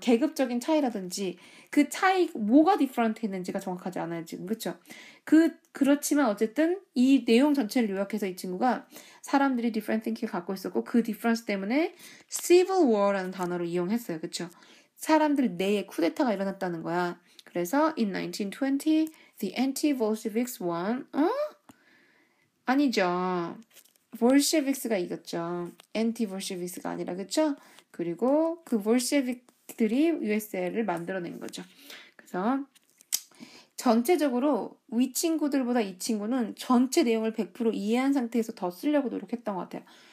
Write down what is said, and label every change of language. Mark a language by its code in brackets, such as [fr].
[ko] 계급적인 차이라든지 그 차이 뭐가 디퍼런트 했는지가 정확하지 않아요, 지금. 그렇죠? 그렇지만 어쨌든 이 내용 전체를 요약해서 이 친구가 사람들이 different thinking을 갖고 있었고 그 difference 때문에 civil war라는 단어를 이용했어요. 그렇죠? 사람들 내에 쿠데타가 일어났다는 거야. [en] 그래서 in 1920 the anti-Bolsheviks won. [ko] 아니죠. 볼셰비크가 이겼죠. anti-Bolsheviks가 아니라. 그렇죠? 그리고 그 볼셰빅들이 USA를 만들어낸 거죠. 그래서 전체적으로 위 친구들보다 이 친구는 전체 내용을 100% 이해한 상태에서 더 쓰려고 노력했던 것 같아요.